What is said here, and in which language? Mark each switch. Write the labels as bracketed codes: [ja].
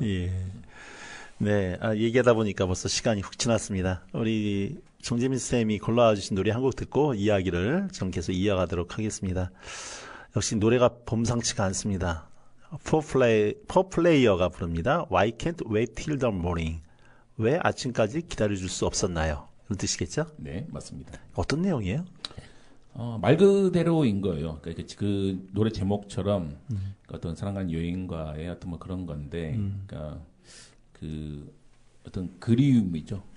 [ko] 예. 네, 얘기하다 보니까 벌써 시간이 훅 지났습니다. 우리 정재민 쌤이 골라주신 노래 한 곡 듣고 이야기를 좀 계속 이어가도록 하겠습니다. 역시 노래가 범상치가 않습니다. 포플레이어가 부릅니다. [en] Why can't wait till the morning? [ko] 왜 아침까지 기다려줄 수 없었나요? 이런 뜻이겠죠? 네, 맞습니다. 어떤 내용이에요? 말 그대로인 거예요. 그러니까 그 노래 제목처럼 어떤 사랑하는 여인과의 어떤 뭐 그런 건데, 그러니까 그 어떤 그리움이죠.